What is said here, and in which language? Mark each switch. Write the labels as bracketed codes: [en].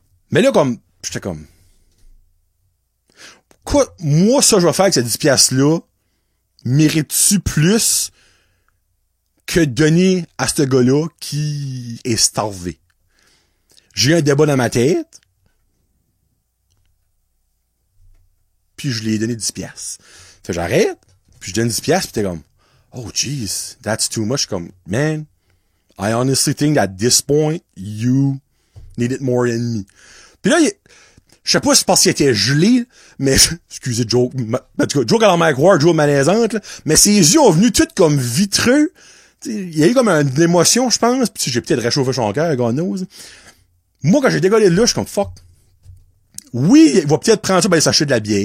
[fr] Mais là, comme, j'étais comme, quoi, moi, ça, je vais faire avec ces 10 piastres-là, mérite-tu plus que donner à ce gars-là qui est starvé? J'ai eu un débat dans ma tête, puis je lui ai donné 10 piastres. Fait j'arrête, puis je donne 10 piastres, puis t'es comme, [en] oh, jeez, that's too much. Comme, man, I honestly think at this point, you need it more than me. [fr] Puis là, je sais pas si c'est parce qu'il était gelé, mais, excusez, joke, en tout cas, joke à la Mike Ward, joke malaisante, là, mais ses yeux ont venu tout comme vitreux. Il y a eu comme une émotion, je pense, puis j'ai peut-être réchauffé son cœur, [en] God knows. [fr] Moi, quand j'ai décollé de là, je suis comme, fuck. Oui, il va peut-être prendre ça pour aller s'acheter de la bière.